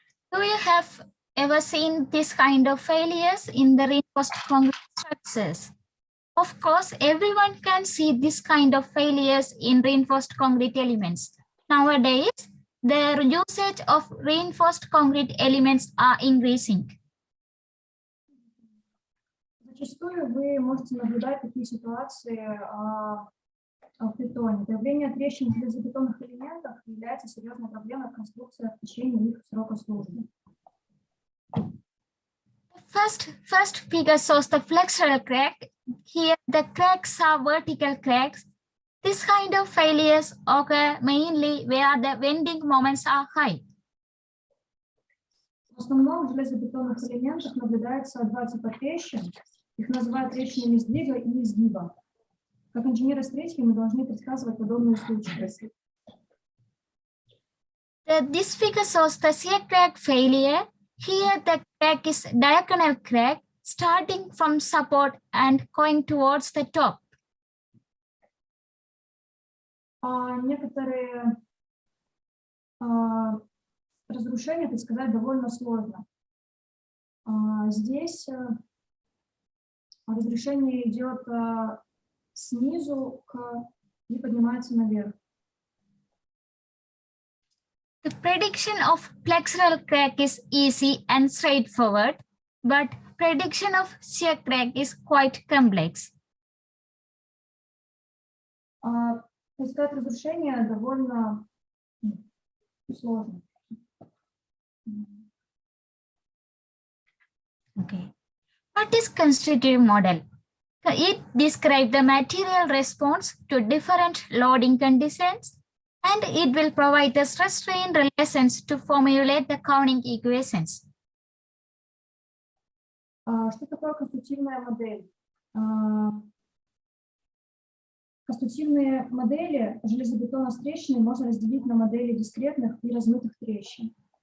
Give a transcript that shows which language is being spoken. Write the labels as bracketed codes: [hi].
[en] Do you have ever seen this kind of failures in the reinforced concrete structures? Of course, everyone can see this kind of failures in reinforced concrete elements. Nowadays, the usage of reinforced concrete elements are increasing. [ru] Зачастую вы можете наблюдать такие ситуации в бетоне. Появление трещин в железобетонных элементах является серьезной проблемой в конструкциях в течение их срока службы. [en] First figure shows the flexural crack. Here the cracks are vertical cracks. This kind of failures occur mainly where the bending moments are high. [ru] В основном в железобетонных элементах наблюдается два типа трещин. Их называют трещинами сдвига и изгиба. Как инженеры-строители мы должны предсказывать подобные случаи. [en] This figure shows the shear crack failure. Here the crack is diagonal crack starting from support and going towards the top. [ru] Некоторые разрушения предсказать довольно сложно. Здесь разрушение идет снизу и поднимается наверх. [en] The prediction of flexural crack is easy and straightforward, but prediction of shear crack is quite complex. [ru] Предсказать разрушение довольно сложно. [en] Okay. What is constructive model? It describes the material response to different loading conditions, and it will provide the stress-strain relations to formulate the Counting equations. [ru] Что такое конструктивная модель? Конструктивные модели железобетона с трещиной можно разделить на модели дискретных и размытых трещин.